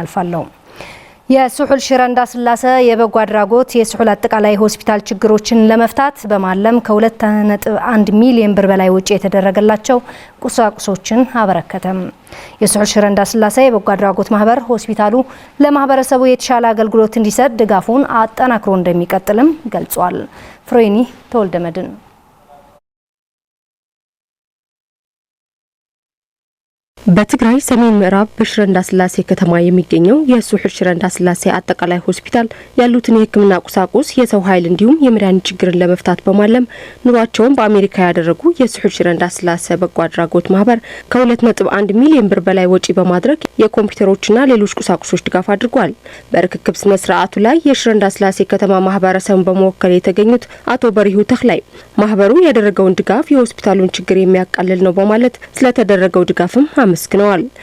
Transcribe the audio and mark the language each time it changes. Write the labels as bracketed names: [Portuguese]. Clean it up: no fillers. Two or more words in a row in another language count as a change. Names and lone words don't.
[Amharic] አልፋለሁ። የስሑል ሽረ እንዳስላሴ የበጎ አድራጎት የስሑል አጠቃላይ ሆስፒታል ችግሮችን ለመፍታት በማለም ከ2.1 ሚሊዮን ብር በላይ ወጪ የተደረገላቸው ቁሳቁሶችን አበረከተም። የስሑል ሽረ እንዳስላሴ የበጎ አድራጎት ማህበር ሆስፒታሉ ለማህበረሰቡ የተሻለ አገልግሎት እንዲሰጥ ድጋፉን አጠናክሮ እንደሚቀጥልም ገልጿል። ፍሬኒ ተወልደመድን በትግራይ ሰሜን ምዕራብ በሽረ እንዳስላሴ ከተማ የሚገኘው የስሑል ሽረ እንዳስላሴ አጠቃላይ ሆስፒታል ያሉትን የሕክምና ቁሳቁስ የሰው ኃይል እንዲሁም የመድኃኒት ችግርን ለመፍታት በማለም ኑሯቸውን በአሜሪካ ያደረጉ የስሑል ሽረ እንዳስላሴ በጎ አድራጎት ማህበር ከ2.1 ሚሊዮን ብር በላይ ወጪ በማድረግ የኮምፒውተሮችና ሌሎች ቁሳቁሶች ድጋፍ አድርጓል። በርክክብ ስነ ስርዓቱ ላይ የሽረ እንዳስላሴ ከተማ ማህበረሰብን በመወከል የተገኙት አቶ በሪሁ ተክላይ ማህበሩ ያደረገውን ድጋፍ የሆስፒታሉን ችግር የሚያቃልል ነው በማለት ስለተደረገው ድጋፍም አመስግነዋል።